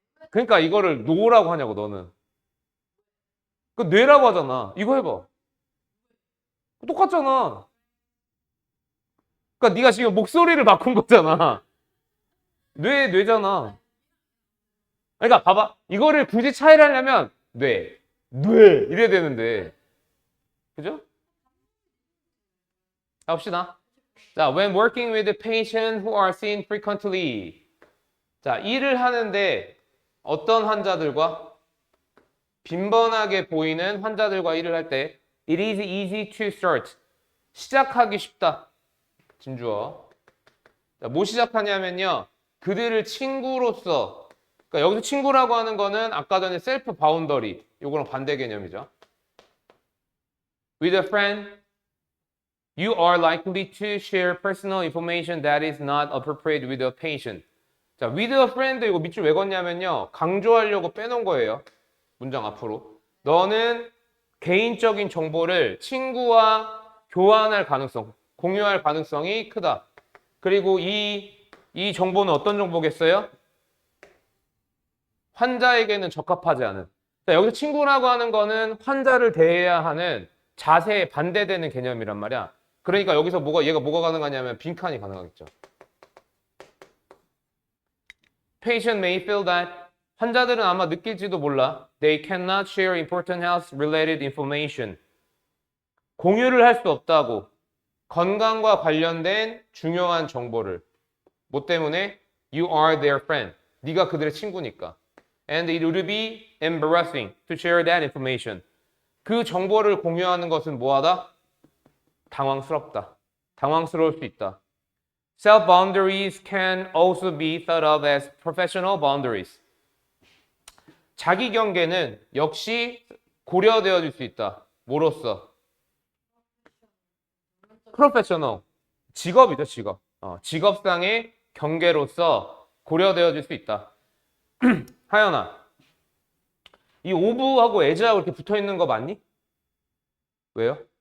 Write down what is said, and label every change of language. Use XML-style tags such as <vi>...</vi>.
<ko>그러니까 이거를 노라고 하냐고 너는. 그 뇌라고 하잖아. 이거 해봐. 똑같잖아. 그러니까 네가 지금 목소리를 바꾼 거잖아. 뇌잖아. 그러니까 봐봐. 이거를 굳이 차이를 하려면 뇌 이래야 되는데. 그죠? 가봅시다.</ko> <en>자, when working with a patient who are seen frequently.</en> <ko>자, 일을 하는데 어떤 환자들과 빈번하게 보이는 환자들과 일을 할 때</ko> <en>it is easy to start.</en> <ko>시작하기 쉽다. 진주어. 자, 뭐 시작하냐면요. 그들을 친구로서, 그러니까 여기서 친구라고 하는 거는 아까 전에 셀프 바운더리, 요거랑 반대 개념이죠.</ko> <en>With a friend, you are likely to share personal information that is not appropriate with a patient.</en> <ko>자,</ko> <en>with a friend</en> <ko>이거 밑줄 왜 걷냐면요. 강조하려고 빼놓은 거예요. 문장 앞으로. 너는 개인적인 정보를 친구와 교환할 가능성, 공유할 가능성이 크다. 그리고 이 정보는 어떤 정보겠어요? 환자에게는 적합하지 않은. 자, 여기서 친구라고 하는 거는 환자를 대해야 하는 자세에 반대되는 개념이란 말이야. 그러니까 여기서 얘가 뭐가 가능하냐면 빈칸이 가능하겠죠.</ko> <en>Patient may feel that</en> <ko>환자들은 아마 느낄지도 몰라.</ko> <en>They cannot share important health-related information.</en> <ko>공유를 할 수 없다고. 건강과 관련된 중요한 정보를. 뭐 때문에?</ko> <en>You are their friend.</en> <ko>네가 그들의 친구니까.</ko> <en>And it would be embarrassing to share that information.</en> <ko>그 정보를 공유하는 것은 뭐하다? 당황스럽다. 당황스러울 수 있다.</ko> <en>Self-boundaries can also be thought of as professional boundaries.</en> <ko>자기 경계는 역시 고려되어질 수 있다. 뭐로써? 프로페셔널. 직업이죠, 직업. 직업상의 경계로서 고려되어질 수 있다. 하연아, 이 오브하고 에즈하고 이렇게 붙어 있는 거 맞니? 왜요?</ko>